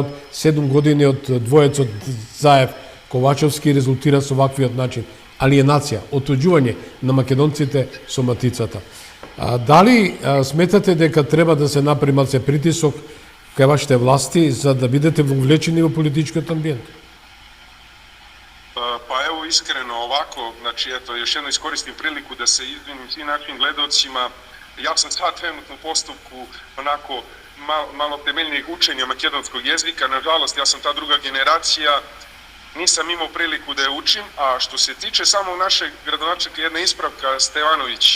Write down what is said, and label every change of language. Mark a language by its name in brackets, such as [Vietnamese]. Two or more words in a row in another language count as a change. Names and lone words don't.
[Macedonian] 7 години од двоецот Заев Ковачевски резултира со ваквиот начин. Алиенација, отуѓување на македонците со матицата. Дали сметате дека треба да се направи малце притисок кај вашите власти за да бидете вовлечени во политичкиот амбиент? [Serbian] Pa evo iskreno ovako, znači eto, još jedno iskoristim priliku da se izvinim svim našim gledalcima. Ja sam sad trenutno u postupku onako malo temeljnijeg učenja makedonskog jezika. Nažalost, ja sam ta druga generacija, nisam imao priliku da je učim, a što se tiče samog našeg gradonačelnika, jedna ispravka, Stevanović je